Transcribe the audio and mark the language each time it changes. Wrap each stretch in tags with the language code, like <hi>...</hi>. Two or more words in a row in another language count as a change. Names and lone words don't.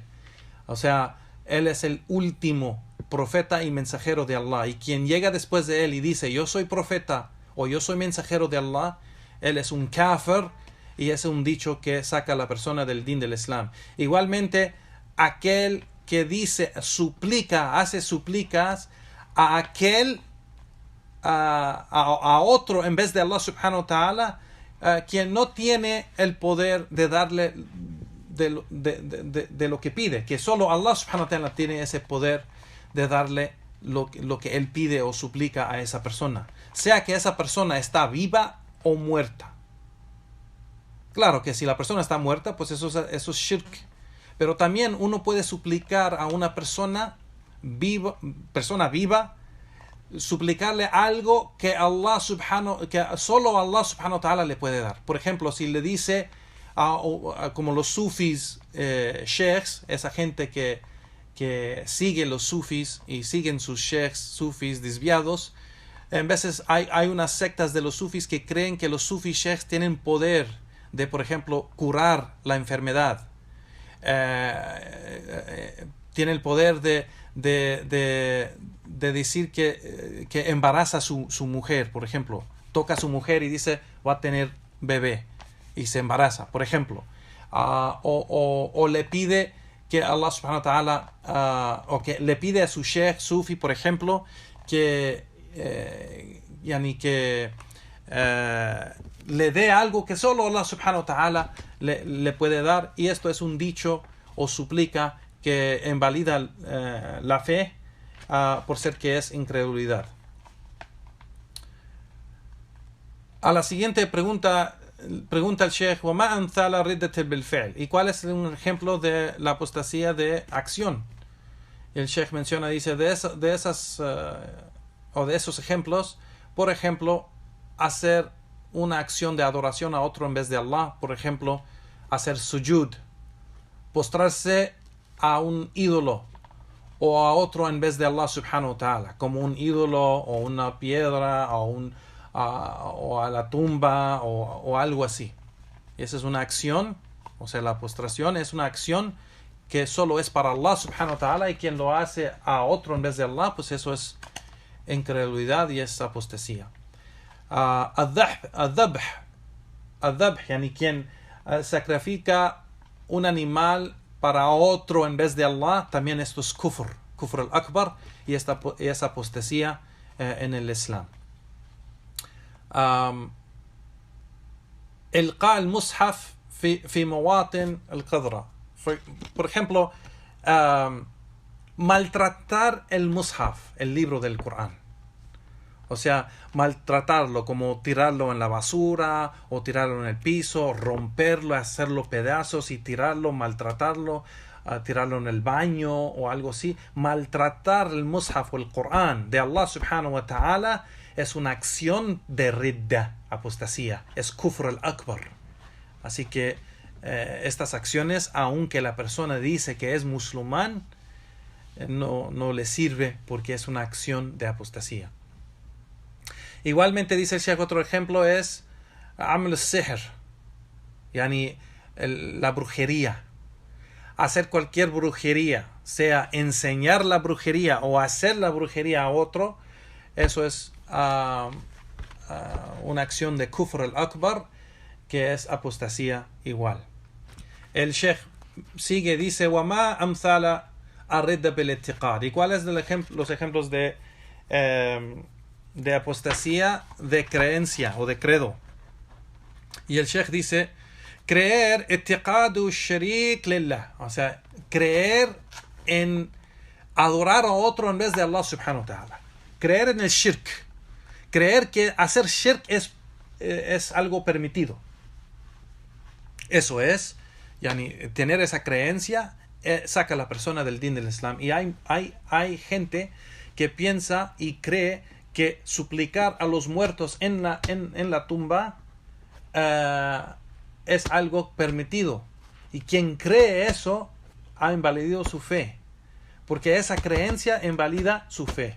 <es>O sea, él es el último profeta y mensajero de Allah, y quien llega después de él y dice yo soy profeta o yo soy mensajero de Allah, él es un kafir, y es un dicho que saca a la persona del din del Islam. Igualmente, aquel que dice, hace súplicas a aquel a otro en vez de</es> <ar>الله سبحانه وتعالى,</ar> <es>quien no tiene el poder de darle de lo que pide, que solo</es> <ar>الله سبحانه وتعالى</ar> <es>tiene ese poder de darle lo que él pide o suplica a esa persona, sea que esa persona está viva o muerta. Claro que si la persona está muerta, pues eso es shirk, pero también uno puede suplicar a una persona viva, suplicarle algo que solo</es> <ar>الله سبحانه وتعالى</ar> <es>le puede dar. Por ejemplo, si le dice como los sufis, sheikhs, esa gente que que sigue los sufis y siguen sus sheikhs sufis desviados. En veces hay unas sectas de los sufis que creen que los sufis sheikhs tienen poder de, por ejemplo, curar la enfermedad. Tiene el poder de decir que embaraza a su mujer, por ejemplo. Toca a su mujer y dice, va a tener bebé. Y se embaraza, por ejemplo. O le pide que</es> <ar>الله سبحانه وتعالى,</ar> <es>o que le pide a su sheikh sufi, por ejemplo, que le dé algo que solo</es> <ar>الله سبحانه وتعالى</ar> <es>le puede dar, y esto es un dicho o súplica que invalida la fe por ser que es incredulidad. A la siguiente pregunta el Sheikh,</es> <ar>وَمَا أَمْثَالَ الرِّدَّةِ بِالْفِعْلِ,</ar> <es>¿y cuál es un ejemplo de la apostasía de acción? Y el Sheikh menciona, dice, de esos ejemplos, por ejemplo, hacer una acción de adoración a otro en vez de Allah, por ejemplo, hacer sujud, postrarse a un ídolo o a otro en vez de</es> <ar>الله سبحانه وتعالى,</ar> <es>como un ídolo o una piedra o a la tumba o algo así. Esa es una acción, o sea, la postración es una acción que solo es para</es> <ar>الله سبحانه وتعالى,</ar> <es>y quien lo hace a otro en vez de Allah, pues eso es incredulidad y es apostasía.</es> <ar>الذبح يعني</ar> <es>quien sacrifica un animal para otro en vez de Allah, también esto es</es> <ar>الكفر الأكبر,</ar> <es>y es apostasía en el Islam.</es> <ar>إلقاء المصحف في مواطن القذرة,</ar> <es>por ejemplo, maltratar el mushaf, el libro del Corán, o sea, maltratarlo, como tirarlo en la basura o tirarlo en el piso, romperlo, hacerlo pedazos y tirarlo, maltratarlo, tirarlo en el baño o algo así. Maltratar el mushaf o el Corán de</es> <ar>الله سبحانه وتعالى</ar> <es>es una acción de ridda, apostasía, es</es> <ar>الكفر الأكبر.</ar> <es>Así que estas acciones, aunque la persona dice que es musulmán, no le sirve, porque es una acción de apostasía. Igualmente dice el Sheikh, otro ejemplo es</es> <ar>عمل السحر يعني</ar> <es>la brujería. Hacer cualquier brujería, sea enseñar la brujería o hacer la brujería a otro, eso es una acción de</es> <ar>الكفر الأكبر,</ar> <es>que es apostasía igual. El Sheikh sigue, dice,</es> <ar>وَمَا أَمْثَالَ الرِّدَّةِ بِالْإِعْتِقَادِ,</ar> <es>¿y cuáles los ejemplos de apostasía de creencia o de credo? Y el Sheikh dice, creer</es> <ar>اعتقاد شريك لله,</ar> <es>o sea, creer en adorar a otro en vez de</es> <ar>الله سبحانه وتعالى.</ar> <es>Creer en el shirk, creer que hacer shirk es algo permitido. Eso es, yani, tener esa creencia saca a la persona del din del Islam. Y hay gente que piensa y cree que suplicar a los muertos en la tumba es algo permitido, y quien cree eso ha invalidado su fe, porque esa creencia invalida su fe.</es>